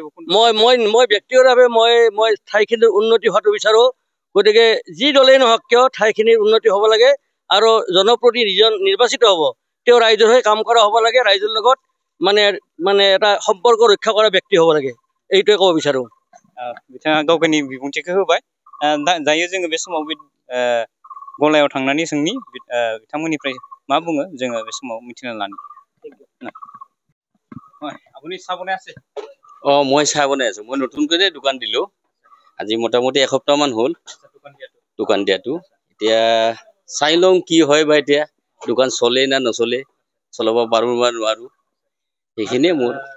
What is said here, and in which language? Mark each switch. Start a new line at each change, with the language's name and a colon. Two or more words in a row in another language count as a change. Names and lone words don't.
Assamese: মই ব্যক্তিগতভাৱে মই ঠাইখিনিৰ উন্নতি হোৱাটো বিচাৰোঁ। গতিকে যি দলেই নহওক কিয় ঠাইখিনিৰ উন্নতি হ'ব লাগে আৰু জনপ্ৰতিনিধি যিজন নিৰ্বাচিত হ'ব তেওঁ ৰাইজৰ হৈ কাম কৰা হ'ব লাগে, ৰাইজৰ লগত মানে এটা সম্পৰ্ক ৰক্ষা কৰা ব্যক্তি হ'ব লাগে, এইটোৱে ক'ব বিচাৰোঁ।
Bodo: बिथाङा गावनि बिबुंथिखौ होबाय। दायो जोङो बे समाव गलायाव थांनानै जोंनि बिथांमोननिफ्राय मा बुङो जोङो बे समाव मिथिना लानो।
Assamese: আপুনি চাহ বনাই আছে? মই চাহ বনাই আছো। মই নতুনকৈ দোকান দিলোঁ। আজি মোটামুটি এসপ্তাহমান হ'ল দোকান দিয়াটো। এতিয়া চাই লওঁ কি হয় বা এতিয়া দোকান চলে না নচলে, চলাব পাৰোঁ বা নোৱাৰোঁ, সেইখিনিয়ে মোৰ।